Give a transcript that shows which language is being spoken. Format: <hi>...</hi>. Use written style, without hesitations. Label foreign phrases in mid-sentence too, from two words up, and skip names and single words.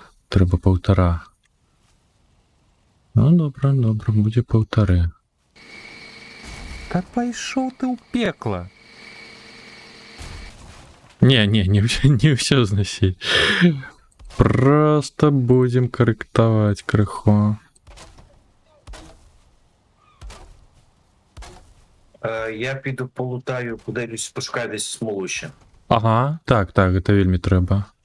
<be>Трэба 1,5. Ну, добра, будзе 1,5. Та пайшоў ты ў пекла. Не ўсё зносіць. Просто будем карэктаваць крыху.</be> <uk>Я піду полутаю, кудись пошукаю десь смолу ще.</uk> <be>Ага, так, гэта вельмі трэба.</be>